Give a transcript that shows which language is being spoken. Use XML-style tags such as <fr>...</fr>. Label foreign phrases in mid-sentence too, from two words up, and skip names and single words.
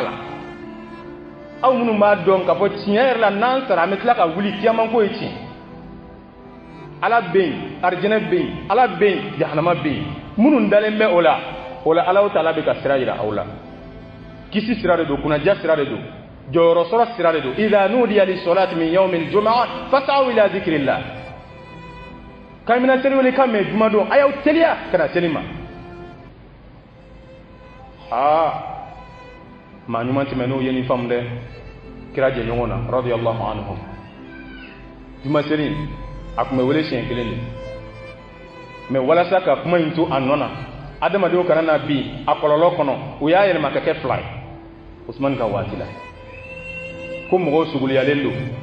<bm>la aw minnu b'a dɔn k'a fɔ tiɲɛ yɛrɛ la n'an sara an bɛ tila ka wuli kiyamanko ye tiɲɛ ala bɛ yen arijinɛ bɛ yen ala bɛ yen jahanama bɛ yen minnu dalen bɛ o la ala ta'ala bɛ ka sira jira aw la kisi sira de don kunnaja sira de don jɔyɔrɔ sɔrɔ sira de don</bm> <ar>إذا نودي للصلاة من يوم الجمعة فاسعوا إلى ذكر الله</ar> <bm>k'a mina seli wele k'a mɛn juma don a y'aw teliya ka na seli ma maa ɲuman tɛmɛn'o ye nin faamu dɛ kira jɛɲɔgɔn na</bm> <ar>رضي الله عنهم</ar> <bm>juma seli a tun bɛ wele siɲɛ kelen de mais walasa ka kuma in to a nɔ na adamadenw kana na bi a kɔlɔlɔ kɔnɔ u y'a yɛlɛma ka kɛ 2 ye Usmani ka waati la ko mɔgɔw suguliyalen don</bm>